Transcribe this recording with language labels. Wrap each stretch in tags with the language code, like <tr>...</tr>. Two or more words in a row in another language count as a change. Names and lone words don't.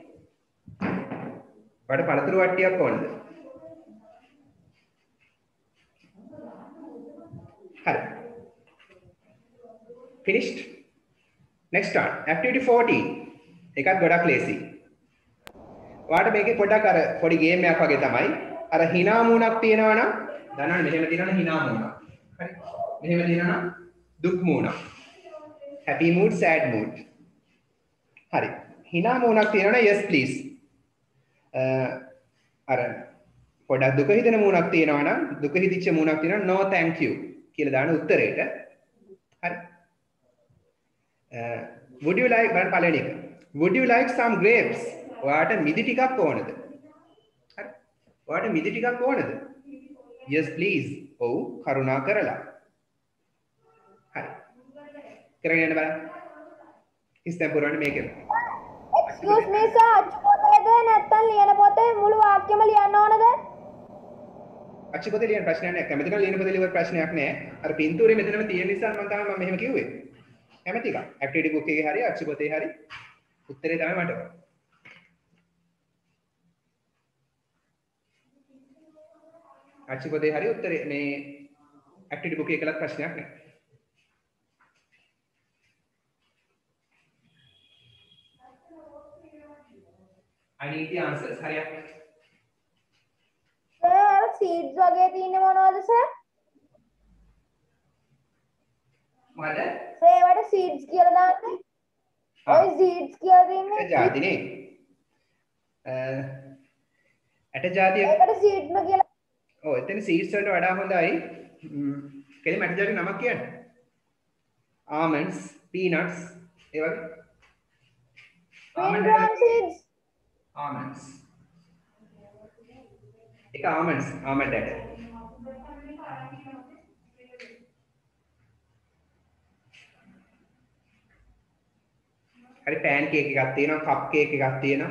<si>වඩ පළතුරු වට්ටියක් ඕනද? හරි.</si> <en>Finished? Next one. Activity 14.</en> <si>එකත් ගොඩක් ලේසි. ඔයාලට මේකේ පොඩ්ඩක් අර පොඩි ගේම් එකක් වගේ තමයි. අර hina මූණක් තියෙනවා නම් දන්නවනේ මෙහෙම තියෙනවනේ hina මූණක්. හරි. මෙහෙම තියෙනවා නම් දුක් මූණක්.</si> <en>Happy mood, sad mood.</en> <si>හරි. hina මූණක් තියෙනවා නම්</si> <en>yes please.</en> <si>අර පොඩක් දුක හිතෙන මූණක් තියෙනවා නම් දුක හිතිච්ච මූණක් තියෙනවා</si> <en>no thank you</en> <si>කියලා දාන උත්තරේට. හරි.</si> <en>Would you like</en> <si>බලන්න පළවෙනි එක.</si> <en>Would you like some grapes?</en> <si>ඔයාට මිදි ටිකක් ඕනද? හරි. ඔයාට මිදි ටිකක් ඕනද?</si> <en>Yes please.</en> <si>ඔව් කරුණා කරලා. හරි. කරගෙන යන්න බලන්න. ඉස්තෙන් පුරවන්න මේකෙන්.</si> <en>Excuse me sir,</en> <si>අච්චු පොතේද නැත්තම් ලියන පොතේ මුළු වාක්‍යම ලියන්න ඕනද? අච්චු පොතේ ලියන ප්‍රශ්නයක් නෑ. කැමති නම් ලියන පොතේ ලියන ප්‍රශ්නයක් නෑ. අර පින්තූරේ මෙතනම තියෙන නිසා මම මෙහෙම කිව්වේ. කැමති එක.</si> <en>activity book</en> <si>එකේ හරි අච්චු පොතේ හරි උත්තරේ තමයි මට ඕන. අච්චු පොතේ හරි උත්තරේ මේ</si> <en>activity book</en> <si>එකේ කළත් ප්‍රශ්නයක් නෑ.</si> <en>I need the answers. Hurry up.</en> <si>සර් සීඩ්ස් වගේ තියෙන්නේ මොනවද සර්? මොකද? සර් ඒවට සීඩ්ස් කියලා දාන්නේ. ඔය සීඩ්ස් කියලා තියෙන්නේ. ජාතිනේ. ඇට ජාතිය. ඒකට සීඩ්ම කියලා. ඔව් එතන සීඩ්ස් වලට වඩා හොඳයි. කෙලිම ඇට ජාතිය නමක් කියන්න.</si> <en>almonds, peanuts</en> <si>ඒ වගේ.</si> <en>Green gram seeds. almonds. එක almonds, almond ඇට.</en> <si>හරි</si> <en>pan cake</en> <si>එකක් තියෙනවා,</si> <en>cup cake</en> <si>එකක් තියෙනවා.</si>